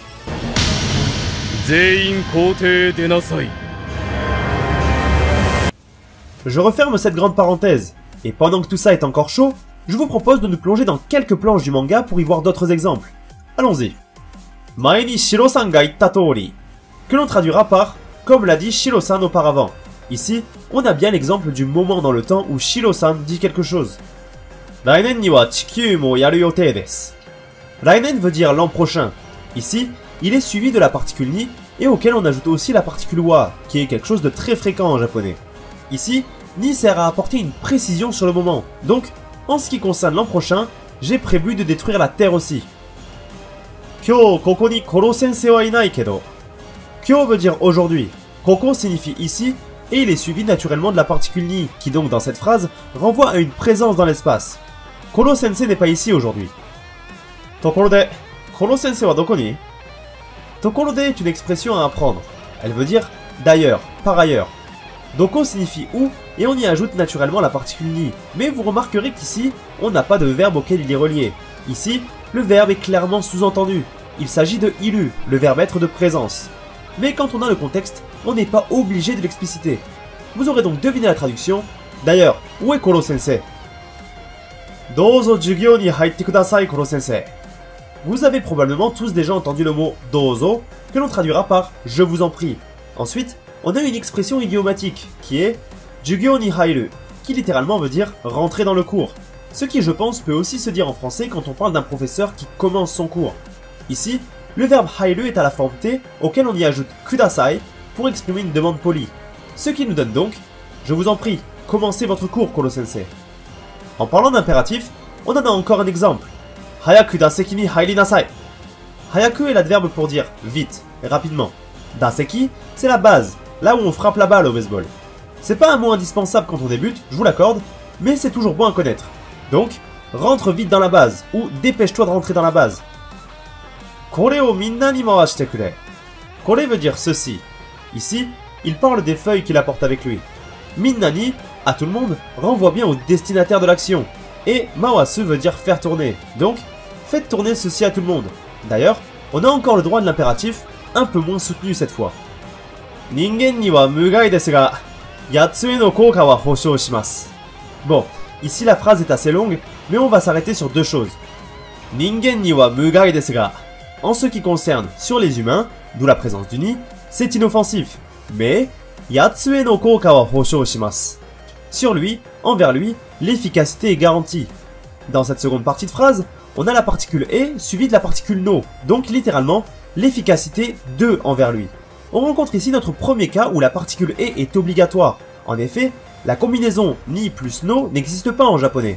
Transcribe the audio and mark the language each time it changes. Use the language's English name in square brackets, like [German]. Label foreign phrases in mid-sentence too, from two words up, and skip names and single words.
[French] Je referme cette grande parenthèse, et pendant que tout ça est encore chaud, je vous propose de nous plonger dans quelques planches du manga pour y voir d'autres exemples. Allons-y. [Japanese] 前にシロさんが言った通り, [French] que l'on traduira par « comme l'a dit Shiro-san auparavant ». Ici, on a bien l'exemple du moment dans le temps où Shiro-san dit quelque chose. [Japanese] 来年には地球もやる予定です. [French] Rainen veut dire l'an prochain. Ici, il est suivi de la particule ni et auquel on ajoute aussi la particule wa, qui est quelque chose de très fréquent en japonais. Ici, ni sert à apporter une précision sur le moment. Donc, en ce qui concerne l'an prochain, j'ai prévu de détruire la Terre aussi. [Japanese] 今日ここに殺せんせーはいないけど. Kyo [French] veut dire aujourd'hui. Koko signifie ici, et il est suivi naturellement de la particule ni, qui donc dans cette phrase renvoie à une présence dans l'espace. Koro sensei n'est pas ici aujourd'hui. [Japanese] ところで、殺せんせーはどこに? ところで [French] est une expression à apprendre. Elle veut dire d'ailleurs, par ailleurs. Doko signifie où, et on y ajoute naturellement la particule ni. Mais vous remarquerez qu'ici, on n'a pas de verbe auquel il est relié. Ici, le verbe est clairement sous-entendu. Il s'agit de iru, le verbe être de présence. Mais quand on a le contexte, on n'est pas obligé de l'expliciter. Vous aurez donc deviné la traduction. D'ailleurs, où est Koro sensei? [Japanese] どうぞ授業に入ってください殺せんせー. [French] Vous avez probablement tous déjà entendu le mot dozo, que l'on traduira par je vous en prie. Ensuite, on a une expression idiomatique qui est [Japanese] 授業に入る, [French] qui littéralement veut dire rentrer dans le cours. Ce qui, je pense, peut aussi se dire en français quand on parle d'un professeur qui commence son cours. Ici, le verbe hairu est à la forme T, auquel on y ajoute kudasai pour exprimer une demande polie. Ce qui nous donne donc je vous en prie, commencez votre cours, Koro sensei. En parlant d'impératif, on en a encore un exemple. [Japanese] 早く打席に入りなさい. [French] Hayaku est l'adverbe pour dire vite et rapidement. Daseki, c'est la base, là où on frappe la balle au baseball. C'est pas un mot indispensable quand on débute, je vous l'accorde, mais c'est toujours bon à connaître. Donc, rentre vite dans la base, ou dépêche-toi de rentrer dans la base. [Japanese] これをみんなに回してくれ. [French] Kore veut dire ceci. Ici, il parle des feuilles qu'il apporte avec lui. [Japanese] みんなに, [French] à tout le monde, renvoie bien au destinataire de l'action. Et mawasu veut dire faire tourner. Donc, faites tourner ceci à tout le monde. D'ailleurs, on a encore le droit de l'impératif, un peu moins soutenu cette fois. [Japanese] 人間には無害ですが、奴への効果は保証します. [French] Bon, ici la phrase est assez longue, mais on va s'arrêter sur deux choses. [Japanese] 人間には無害ですが. [French] En ce qui concerne sur les humains, d'où la présence du ni, c'est inoffensif. Mais, [Japanese] 奴への効果は保証します. [French] Sur lui, envers lui, l'efficacité est garantie. Dans cette seconde partie de phrase, on a la particule e suivie de la particule no, donc littéralement, l'efficacité de envers lui. On rencontre ici notre premier cas où la particule e est obligatoire. En effet, la combinaison ni plus no n'existe pas en japonais.